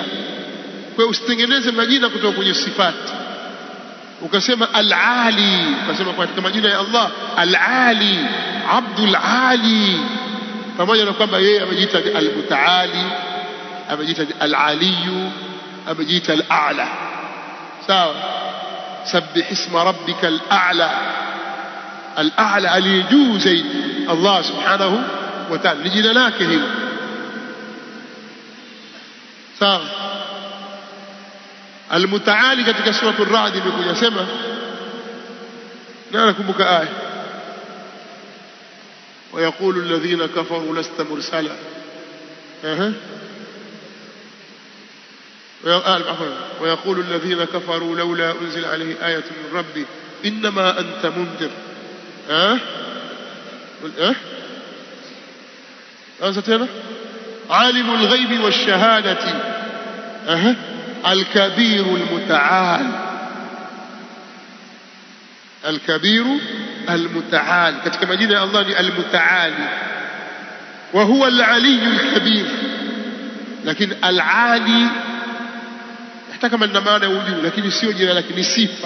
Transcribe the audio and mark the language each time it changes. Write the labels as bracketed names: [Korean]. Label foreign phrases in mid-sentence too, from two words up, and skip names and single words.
[Swahili] Kwa usitengeneze majina kutoka kwenye sifati ukasema al-ali, ukasema katika majina ya Allah al-ali, Abdul Ali, pamoja na kwamba yeye amejiita al-Mutaali, amejiita al-Aliyu, amejiita al-A'la. Sawa? [Arabic] سبح اسم ربك الأعلى الأعلى [Swahili] aliyejuu zaidi, [Arabic] Allah سبحانه وتعالى, [Swahili] ni jina lake hilo. Sawa? Al-Mutaali katika sura Ar-Ra'd imekuja sema, na nakumbuka aya [Arabic] ويقول الذين كفروا لست مرسلا. ويقول الذين كفروا لولا أنزل عليه آية من ربي إنما أنت منذر. أنت هنا عالم الغيب والشهادة الكبير المتعال الكبير المتعال. [Swahili] Katika majina ya Allah ni almutaali, [Arabic] وهو العلي الكبير. [Swahili] Lakini alali hata kama lina maana ya ujuu, lakini sio jina lake, ni sifa.